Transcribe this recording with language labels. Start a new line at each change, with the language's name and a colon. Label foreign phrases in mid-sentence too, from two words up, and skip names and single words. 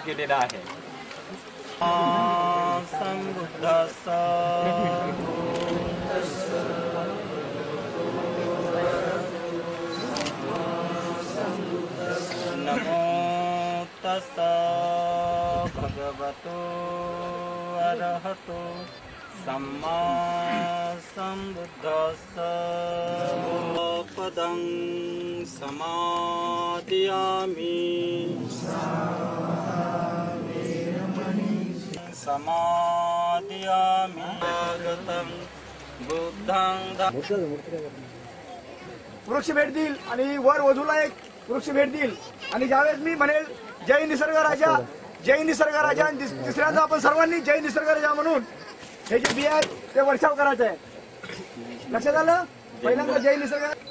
Marathi: केलेला आहे।
Pali: नमो तस्सा भगवतो अरहतो सम्मा सम्बुद्धस्सा पदं समादियामि समादियामि आगतं बुद्धं
Marathi: वृक्ष भेट देईल आणि वर वधूला एक वृक्ष भेट देईल आणि ज्यावेळेस मी म्हणेल जय निसर्ग राजा आणि तिसऱ्यांदा आपण सर्वांनी जय निसर्ग राजा म्हणून हे जे बिया आहेत ते वर्षाव करायचं आहे। लक्षात आलं? पहिल्यांदा जय निसर्ग